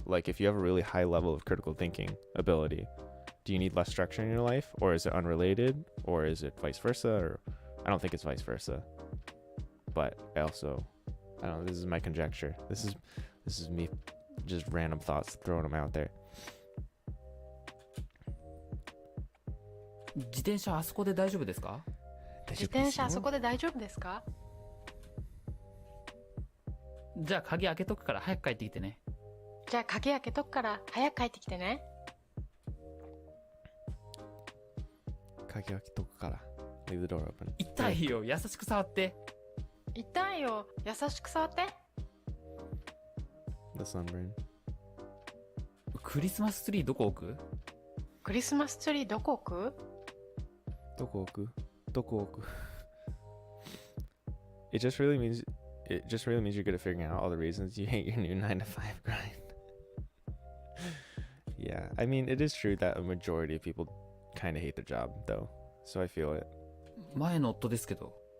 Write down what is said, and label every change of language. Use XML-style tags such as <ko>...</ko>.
<en>Like if you have a really high level of critical thinking ability, do you need less structure in your life? Or is it unrelated? Or is it vice versa? Or I don't think it's vice versa. But I don't know, this is my conjecture. This is me just random thoughts, throwing them out there.</en> <ja>自転車あそこで大丈夫ですか？自転車あそこで大丈夫ですか？じゃあ鍵開けとくから早く帰ってきてね。じゃあ鍵開けとくから早く帰ってきてね。鍵開けとくから。</ja> <en>Leave the door open.</en> <ja>痛いよ、優しく触って。痛いよ、優しく触って。</ja> <en>The sunburn.</en> <ja>クリスマスツリーどこ置く？クリスマスツリーどこ置く？どこ置く？どこ置く？</ja> <en>It just really means you're good at figuring out all the reasons you hate your new 9 to 5 grind. Yeah, I mean, it is true that a majority of people kind of hate their job, though. So I feel it.</en> <ja>前の夫ですけど。</ja>